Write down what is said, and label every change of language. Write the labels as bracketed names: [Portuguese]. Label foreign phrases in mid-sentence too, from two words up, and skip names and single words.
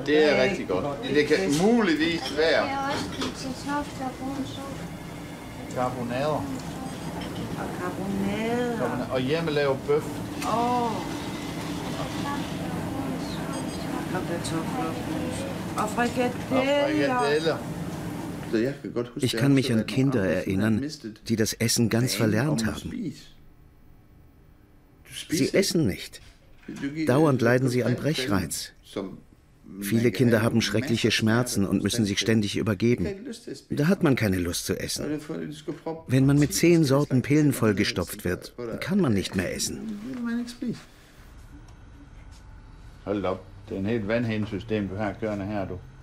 [Danish] Det er rigtig godt. Det kan muligvis være. Jeg har også kartofler og brun sovs. Karbonader. Og karbonader. Og hjemmelavet bøf. Og kartofler. Og frikadeller. [German] Ich kann mich an Kinder erinnern, die das Essen ganz verlernt haben. Sie essen nicht. Dauernd leiden sie an Brechreiz. Viele Kinder haben schreckliche Schmerzen und müssen sich ständig übergeben. Da hat man keine Lust zu essen. Wenn man mit 10 Sorten Pillen vollgestopft wird, kann man nicht mehr essen. [Danish] Hold op. Det er en helt vandhændesystem, du har kørende her, du.